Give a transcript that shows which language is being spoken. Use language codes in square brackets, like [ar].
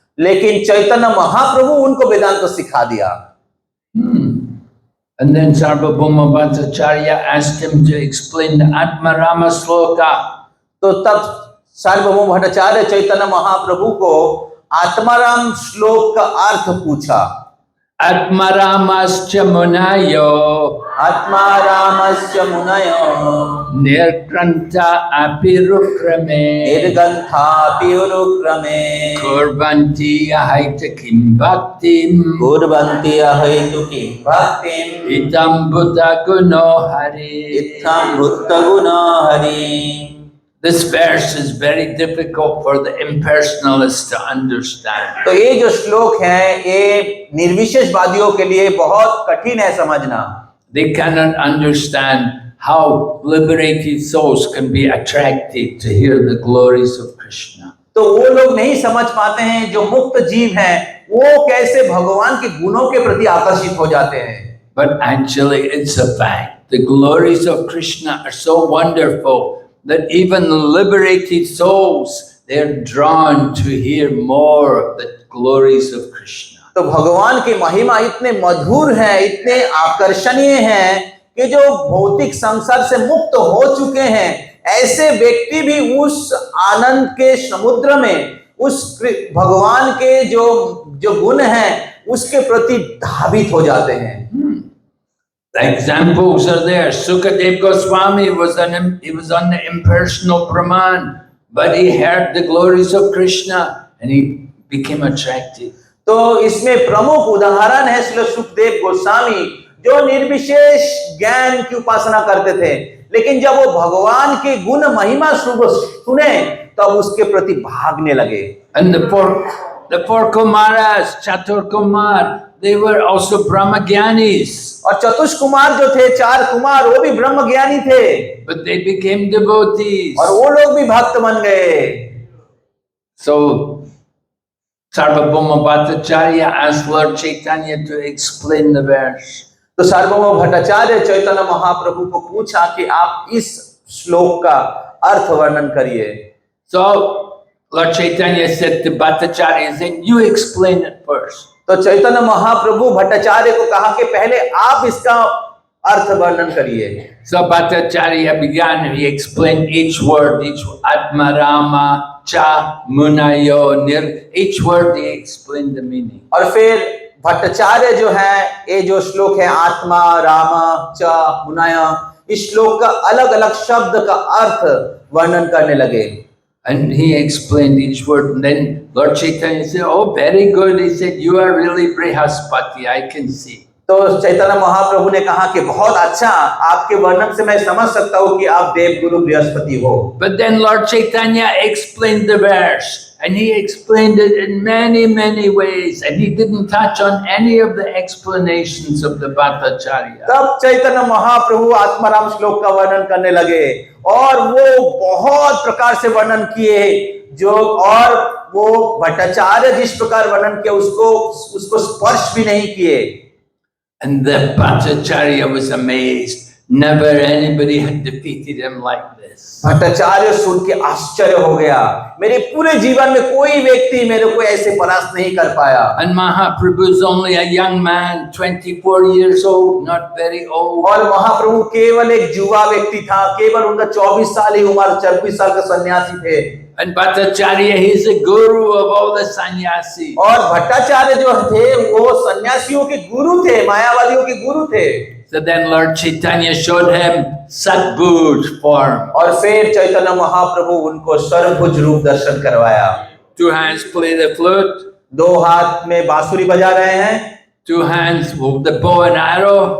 [hi] लेकिन चैतन्य महाप्रभु उनको वेदांत सिखा दिया। [en] And then Sarvabhauma Bhattacharya asked him to explain the Atmarama Sloka. [hi] तो तब सार्वभौम भट्टाचार्य चैतन्य महाप्रभु को आत्माराम श्लोक का अर्थ पूछा। [sa] Atmaramascha munayo आत्मारामस्य मुनयो nirgrantha apirukrame निर्गंथापि उरुक्रमे kurvanti ahaitakim bhaktim कुर्वन्ति अहैतुकीं भक्तिं itam buddha guno hari. इत्थं भूतगुणो Hari. [en] This verse is very difficult for the impersonalists to understand. [hi] तो ये जो श्लोक है ये निर्विशेषवादियों के लिए बहुत कठिन है समझना। [en] They cannot understand how liberated souls can be attracted to hear the glories of Krishna. [hi] तो वो लोग नहीं समझ पाते हैं जो मुक्त जीव हैं वो कैसे भगवान के गुणों के प्रति आकर्षित हो जाते हैं। [en] But actually it's a fact. The glories of Krishna are so wonderful that even the liberated souls, they're drawn to hear more of the glories of Krishna. [hi] तो भगवान की महिमा इतने मधुर है, इतने आकर्षणीय हैं कि जो भौतिक संसार से मुक्त हो चुके हैं ऐसे व्यक्ति भी उस आनंद के समुद्र में उस भगवान के जो गुण हैं उसके प्रति धावित हो जाते हैं। [en] The examples are there. Sukadev Goswami was on the impersonal Brahman, but he heard the glories of Krishna and he became attracted. [hi] तो इसमें प्रमुख उदाहरण है श्री सुखदेव गोस्वामी जो निर्विशेष ज्ञान की उपासना करते थे, लेकिन जब वो भगवान के गुण महिमा सुने तब उसके प्रति भागने लगे। [en] And the four Kumaras, Chatur Kumar, they were also Brahmagyanis. [hi] और चतुष कुमार जो थे, चार कुमार, वो भी ब्रह्म ज्ञानी थे। [en] But they became devotees. [hi] और वो लोग भी भक्त बन गए। [en] So Sarvabhauma Bhattacharya asked Lord Chaitanya to explain the verse. [hi] तो सार्वभौम भट्टाचार्य चैतन्य महाप्रभु को पूछा कि आप इस श्लोक का अर्थ वर्णन करिए। [en] So Lord Chaitanya said to Bhattacharya, you explain it first. [hi] तो चैतन्य महाप्रभु भट्टाचार्य को कहा कि पहले आप इसका अर्थ वर्णन करिए। [en] So Bhattacharya began, he explained each word, Atmarama, Cha, Munayo, Nir, each word he explained the meaning. [hi] और फिर भट्टाचार्य जो है ये जो श्लोक है आत्मा, राम, च, मुनाय, इस श्लोक का अलग अलग शब्द का अर्थ वर्णन करने लगे। [en] And he explained each word. And then Lord Chaitanya said, oh, very good. He said, you are really Brihaspati, I can see. [hi] तो चैतन्य महाप्रभु ने कहा कि बहुत अच्छा, आपके वर्णन से मैं समझ सकता हूँ कि आप देवगुरु बृहस्पति हो। [en] But then Lord Chaitanya explained the verse, and he explained it in many ways, and he didn't touch on any of the explanations of the Bhattacharya. [hi] तब चैतन्य महाप्रभु आत्माराम श्लोक का वर्णन करने लगे और वो बहुत प्रकार से वर्णन किए जो, और वो भट्टाचार्य जिस प्रकार वर्णन किया उसको स्पर्श भी नहीं किए। [en] And the Bhattacharya was amazed. Never anybody had defeated him like this. [hi] Bhattacharya सुन के आश्चर्य हो गया, मेरे पूरे जीवन में कोई व्यक्ति मेरे को ऐसे परास्त नहीं कर पाया। [en] And Mahaprabhu is only a young man, 24 years old, not very old. [hi] और महाप्रभु केवल एक युवा व्यक्ति था, केवल उनका 24 साल ही उम्र, 24 साल का सन्यासी थे। [en] And Bhattacharya, he is the guru of all the sannyasis. [hi] और भट्टाचार्य जो थे वो सन्यासियों के गुरु थे, मायावादियों के गुरु थे। [en] So then Lord Chaitanya showed him Satbhuj form. [hi] और फिर चैतन्य महाप्रभु उनको सर्वभुज रूप दर्शन करवाया। [en] 2 hands play the flute, [hi] 2 हाथ में बांसुरी बजा रहे हैं, [en] 2 hands with the bow and arrow,